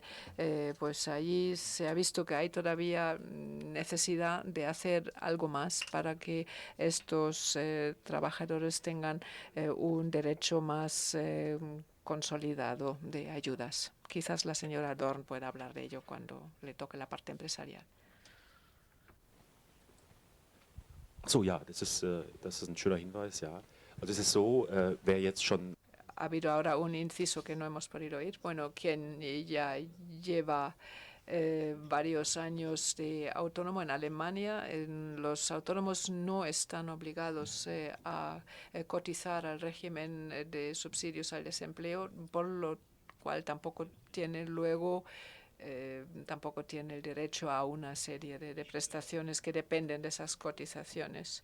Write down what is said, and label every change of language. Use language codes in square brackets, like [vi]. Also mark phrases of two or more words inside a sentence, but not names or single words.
[es] Pues allí se ha visto que hay todavía necesidad de hacer algo más para que estos trabajadores tengan un derecho más consolidado de ayudas. Quizás la señora Dorn pueda hablar de ello cuando le toque la parte empresarial. [de] So, ja, das ist ein schöner Hinweis, ja. Also es ist so, wer jetzt schon... [es] Ha habido ahora un inciso que no hemos podido oír. Bueno, quien ya lleva varios años de autónomo en Alemania, los autónomos no están obligados a cotizar al régimen de subsidios al desempleo, por lo cual tampoco tiene el derecho a una serie de prestaciones que dependen de esas cotizaciones.